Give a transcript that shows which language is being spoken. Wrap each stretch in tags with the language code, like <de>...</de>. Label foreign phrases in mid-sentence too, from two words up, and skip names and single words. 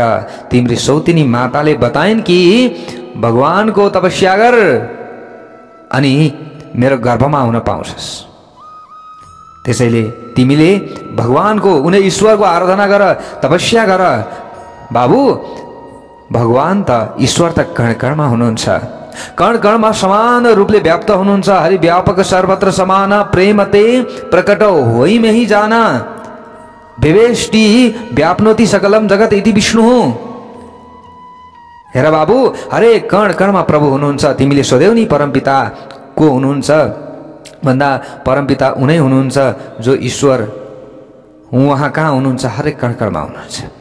<ne>तिम्री सौतिनी माताले बताइन् कि भगवानको तपस्या गर अनि मेरो गर्भमा हुन पाउँछस्। त्यसैले तिमीले भगवानको उनी ईश्वरको आराधना गर, तपस्या गर। बाबु, भगवान त ईश्वर त कण कणमा हुनुहुन्छ, कण कणमा समान रूपले व्याप्त हुनुहुन्छ।</ne> <awa>हरि व्यापक सर्वत्र समान प्रेमते प्रकट होइ में ही जाना</awa> <sa>विवेष्टि व्याप्नोति सकलम जगत इति विष्णु।</sa> <ne>हेर बाबु, हरेक कण कणमा प्रभु हुनुहुन्छ। तिमीले सोध्यौ नि परमपिता को हुनुहुन्छ भन्दा परमपिता उनै हुनुहुन्छ जो ईश्वर उहाँ कहाँ हुनुहुन्छ? हरेक कण कणमा हुनुहुन्छ।</ne>